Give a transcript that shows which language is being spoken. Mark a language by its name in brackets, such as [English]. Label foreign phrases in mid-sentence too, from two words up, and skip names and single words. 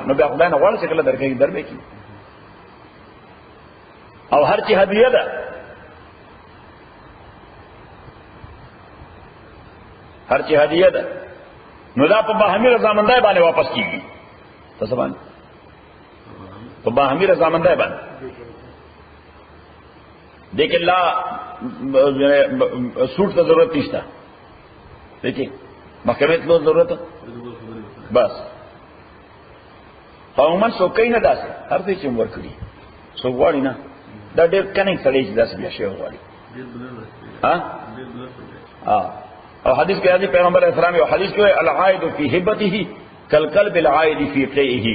[Pashto] نو بیا خدای نه غواړي چې کله درکوي در به کړي. او هر چې هدیه ده، هر چې هدیه ده نو دا په باهمي رضامندۍ باندې واپس کیږي. تاسو باندې په باهمي رضامندۍ باندې دیکھیں لا سوٹ ته ضرورت نشته. دیکھیں محکمې ته ضرورت بس. عموما څوک نه داسې هر څه چې ورکړي څوک غواړي نه. دا ډېر کنیک سړی چې داسې بیا شی غواړي. او حدیث کې راځي پیغمبر اسلام یو حدیث کې [Arabic] العائد فی هبته کالکلب العائد فی قیئه.